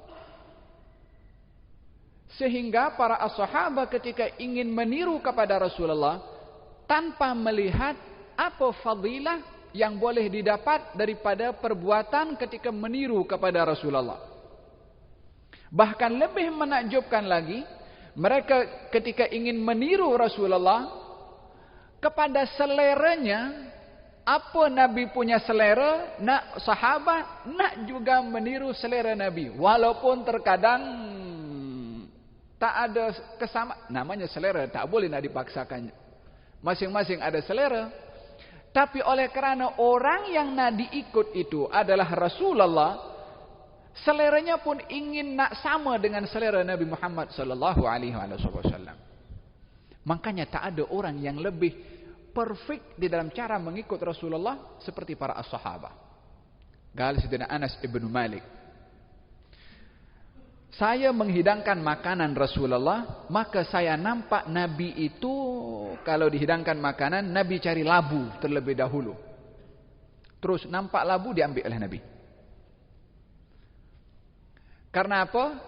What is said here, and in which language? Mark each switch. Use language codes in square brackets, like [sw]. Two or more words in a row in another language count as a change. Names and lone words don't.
[ms] Sehingga para sahabat ketika ingin meniru kepada Rasulullah, tanpa melihat apa fadilah yang boleh didapat daripada perbuatan ketika meniru kepada Rasulullah. Bahkan lebih menakjubkan lagi, mereka ketika ingin meniru Rasulullah, kepada seleranya, apa Nabi punya selera, nak sahabat nak juga meniru selera Nabi, walaupun terkadang tak ada kesamaan. Namanya selera, tak boleh nak dipaksakan. Masing-masing ada selera. Tapi oleh kerana orang yang nak diikut itu adalah Rasulullah, seleranya pun ingin nak sama dengan selera Nabi Muhammad [ar] sallallahu alaihi wasallam. [ms] Makanya tak ada orang yang lebih perfect di dalam cara mengikut Rasulullah seperti para as-sahabah. [ar] Qala Sayyidina Anas ibn Malik, [ms] saya menghidangkan makanan Rasulullah, maka saya nampak Nabi itu kalau dihidangkan makanan, Nabi cari labu terlebih dahulu. Terus nampak labu diambil oleh Nabi. Karena apa?